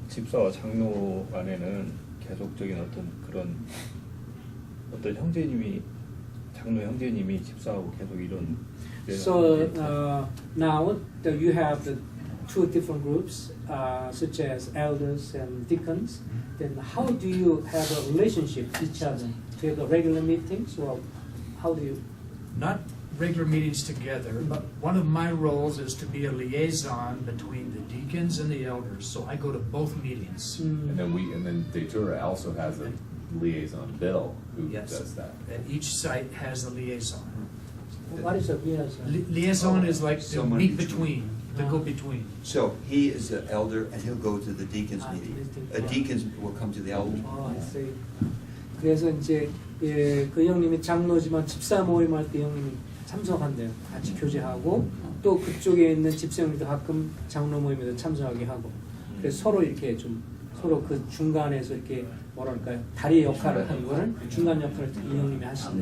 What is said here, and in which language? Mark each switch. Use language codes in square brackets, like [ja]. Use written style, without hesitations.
[ko] 집사와 장로 간에는 계속적인 어떤 형제님이 장로 형제님이 집사하고 계속 이런 [en] So now you have the two different groups, such as elders and deacons. Then how do you have a relationship with each other? Do you have regular meetings, or how do you? Not regular meetings together, but one of my roles is to be a liaison between the deacons and the elders. So I go to both meetings. And then Datura also has a liaison, Bill, who Yes. does that. And each site has a liaison. What is a liaison? Liaison is like the Someone meet between. between, the go between. So he is the elder and he'll go to the deacons meeting. Deacons will come to the elders. I see. [ko] 그래서 이제 그 형님이 장로지만 집사 모임할 때 형님이 참석한대요. 같이 교제하고 또 그쪽에 있는 집사님도 가끔 장로 모임에도 참석하게 하고. 그래서 서로 이렇게 좀 서로 그 중간에서 이렇게 뭐랄까요 다리 역할을 하는 거를 중간 역할을 이 형님이 하시네요.